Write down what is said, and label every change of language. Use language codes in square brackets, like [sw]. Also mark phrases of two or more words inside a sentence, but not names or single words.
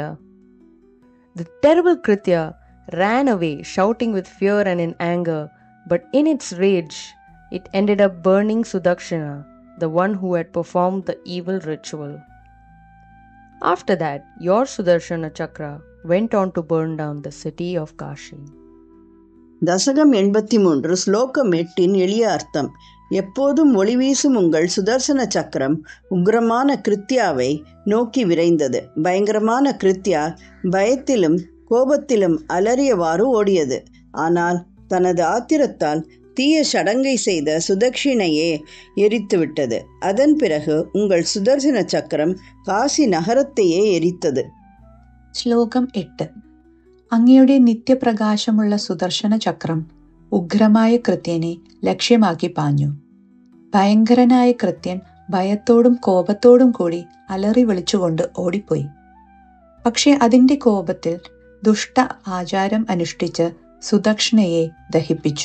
[en] The terrible Kritya ran away shouting with fear and in anger, but in its rage, it ended up burning Sudakshina, the one who had performed the evil ritual. After that, your Sudarshana Chakra went on to burn down the city of Kashi. [ta] தசகம் 83 ஸ்லோகம் 8 எளிய அர்த்தம். எப்போதும் ஒளி வீசும் உங்கள் சுதர்சன சக்கரம் உக்ரமான கிருத்யாவை நோக்கி விரைந்தது. பயங்கரமான கிருத்யா பயத்திலும் கோபத்திலும் அலறியவாறு ஓடியது. ஆனால் தனது ஆத்திரத்தால் தீய சடங்கை செய்த சுதக்ஷிணையே எரித்துவிட்டது. அதன் பிறகு உங்கள் சுதர்சன சக்கரம் காசி நகரத்தையே எரித்தது. [ml] ശ്ലോകം 8. അങ്ങയുടെ നിത്യപ്രകാശമുള്ള സുദർശന ചക്രം ഉഗ്രമായ കൃത്യനെ ലക്ഷ്യമാക്കി പാഞ്ഞു. ഭയങ്കരനായ കൃത്യൻ ഭയത്തോടും കോപത്തോടും കൂടി അലറി വിളിച്ചുകൊണ്ട് ഓടിപ്പോയി. പക്ഷെ അതിന്റെ കോപത്തിൽ ദുഷ്ട ആചാരം അനുഷ്ഠിച്ച് സുദക്ഷിണയെ ദഹിപ്പിച്ചു.